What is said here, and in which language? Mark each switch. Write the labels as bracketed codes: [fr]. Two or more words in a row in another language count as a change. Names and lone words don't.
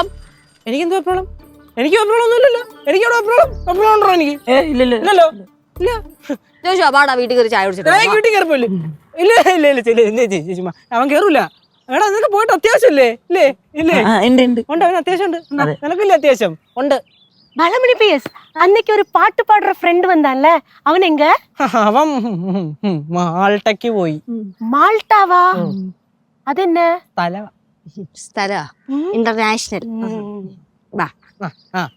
[ml] എനിക്കെന്ത് വെപ്രാളം? എനിക്ക് വെപ്രാളം ഒന്നുമില്ലല്ലോ. എനിക്ക് അവിടെ വെപ്രാളം ഉണ്ടോ? എനിക്ക് ഇല്ലല്ലോ. ഇല്ല ചോദിച്ചോ പാടാ വീട്ടിൽ കയറി ചായ കുടിച്ചിട്ട്. വീട്ടിൽ കയറിപ്പോയില്ലേ? ഇല്ല ചേച്ചിമാ അവൻ കേറൂല. എടാ നിനക്ക് പോയിട്ട് അത്യാവശ്യമല്ലേ? ഇല്ലേ ഉണ്ട്. അവന് അത്യാവശ്യം ഉണ്ട്. നിനക്കില്ലേ അത്യാവശ്യം? ഉണ്ട്. [ta] பாலமணி பிஎஸ் அன்னைக்கு ஒரு பாட்டு பாடுற ஃப்ரெண்ட் வந்தான்ல அவன் எங்க? [ml] അവൻ മാൾട്ടയ്ക്ക് പോയി. മാൾട്ടാവാ? അതെന്നെ തല സ്ഥല ഇന്റർനാഷണൽ. ആ